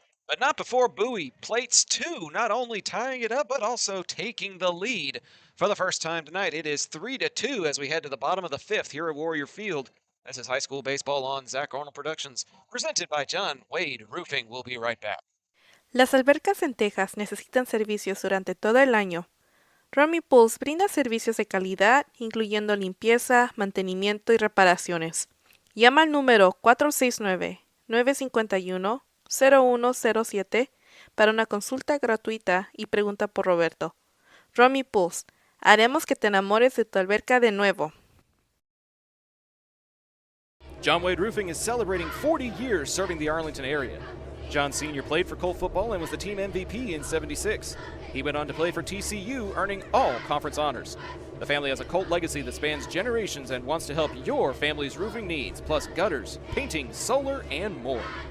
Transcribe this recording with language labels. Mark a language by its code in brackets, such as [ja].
[en] But not before Bowie plates 2, not only tying it up, but also taking the lead for the first time tonight. It is 3-2 as we head to the bottom of the 5th here at Warrior Field. This is High School Baseball on Zach Arnold Productions, presented by John Wade Roofing. We'll be right back. [es] Las albercas en Texas necesitan servicios durante todo el año. Romy Pools brinda servicios de calidad, incluyendo limpieza, mantenimiento y reparaciones. Llama al número 469-951-0107 para una consulta gratuita y pregunta por Roberto. Romy Pools, haremos que te enamores de tu alberca de nuevo. [en] John Wade Roofing is celebrating 40 years serving the Arlington area. John Sr. played for Colt football and was the team MVP in '76. He went on to play for TCU, earning all conference honors. The family has a Colt legacy that spans generations and wants to help your family's roofing needs, plus gutters, painting, solar, and more.